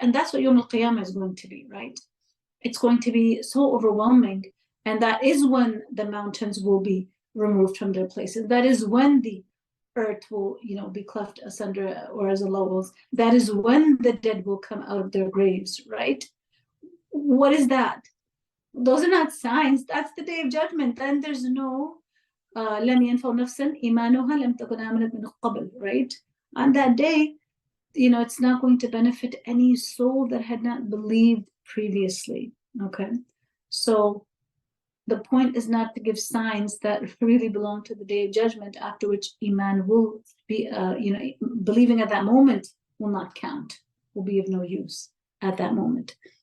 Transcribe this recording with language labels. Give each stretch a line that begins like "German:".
English: And that's what Yawm al-Qiyamah is going to be, right? It's going to be so overwhelming, and that is when the mountains will be removed from their places. That is when the earth will, be cleft asunder, or as Allah wills. That is when the dead will come out of their graves, right? What is that? Those are not signs. That's the day of judgment. Then there's no
Arabic: لم ينفع نفسا إيمانها لم تكن آمنت من قبل, right?
English: On that day, it's not going to benefit any soul that had not believed previously. Okay, so the point is not to give signs that really belong to the day of judgment, after which iman will be, believing at that moment will not count, will be of no use at that moment.